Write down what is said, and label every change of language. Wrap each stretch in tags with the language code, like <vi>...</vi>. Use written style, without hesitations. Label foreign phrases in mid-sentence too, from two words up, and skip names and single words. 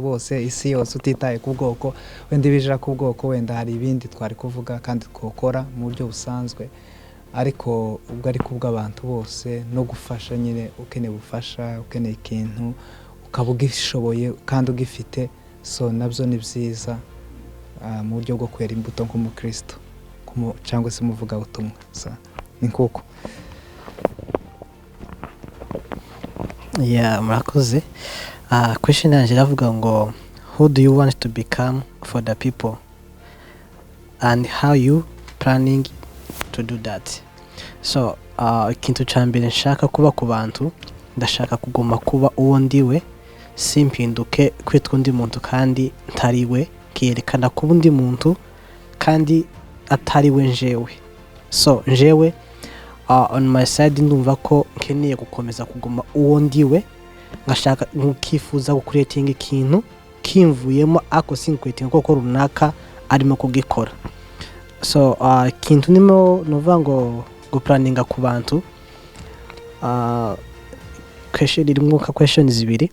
<rw>bose isi yose utitaye ku bwoko, wenda bijira ku bwoko, wenda hari ibindi twari kuvuga kandi twokora mu buryo busanzwe, ariko ubwo ari kubw'abantu bose no gufasha nyine, ukeneye ubufasha, ukeneye ikintu ukaba ugishoboye kandi ugifite, so nabyo ni byiza mu buryo bwo kwera imbuto nk'umukristo cyangwa se muvuga butumwa. So ni kuko murakoze. Question yanjye iravuga ngo</rw> <en>who do you want to become for the people and how you planning to do that?</en> <rw>So ikintu cya mbere nshaka kuba ku bantu, ndashaka kuguma kuba uwo ndiwe, simpinduke kwitwa undi muntu kandi ntariwe, kiyerekana kuba undi muntu kandi atariwe njewe. So njewe</rw> <en>on my side</en> <rw>ndumva ko nkeneye gukomeza kuguma uwo ndiwe, ngashaka nkifuza gucreating ikintu kimvuyemo ako sinkwete koko runaka arimo kugikora. So ikintu nimo nova ngo guplaninga ku bantu, question irimo ka questions zibiri.</rw>